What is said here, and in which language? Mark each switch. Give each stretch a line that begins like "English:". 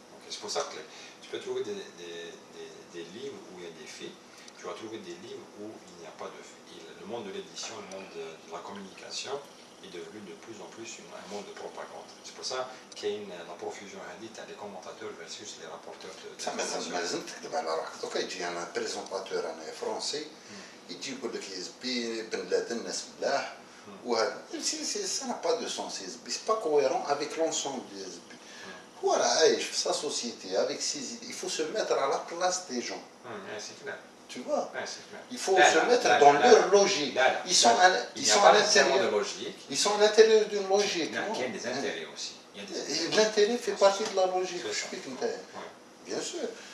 French: C'est pour ça que tu peux trouver des livres où il y a des faits, tu vas trouver des livres où il n'y a pas de faits. Et le monde de l'édition, le monde de la communication est devenu de plus en plus un monde de propagande. C'est pour ça qu'il y a la profusion hadith à des commentateurs versus les rapporteurs de l'information.
Arabic: ما لازم تكذب على روحك. دوكا يجي انا بريزونطاتور انا فرونسي يجي يقول لك يا زبي بن لادن ناس ملاح وهذا
French: ça n'a pas de sens
Arabic: يا زبي
French: c'est pas cohérent avec l'ensemble
Arabic: يا زبي.
French: Voilà, sa société, avec ses idées, il faut se mettre à la place des gens. C'est clair. Tu vois, il faut se mettre dans leur logique. Ils sont à l'intérieur. Ils sont à l'intérieur d'une logique. Il y a des intérêts aussi. L'intérêt fait partie de la logique. Bien sûr.